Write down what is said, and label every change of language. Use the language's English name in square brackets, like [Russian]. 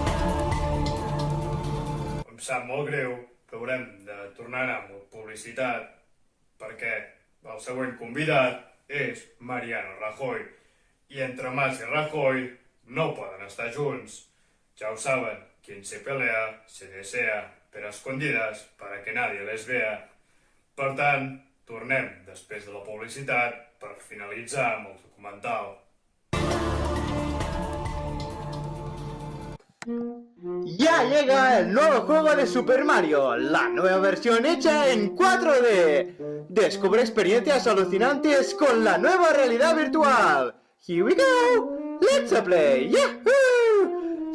[Catalan] Em sap molt greu que haurem de tornar a anar amb publicitat perquè el següent convidat és Mariano Rajoy i entre Mas i Rajoy no poden estar junts. [Spanish] Ya lo saben, quien se pelea se desea, pero a escondidas para que nadie les vea. [Catalan] Per tant, tornem després de la publicitat per finalitzar amb el documental. [Spanish] Ya llega el nuevo juego de Super Mario, la nueva versión hecha en 4D. Descubre experiencias alucinantes con la nueva realidad virtual. [English] Here we go. Let's play. Yahoo!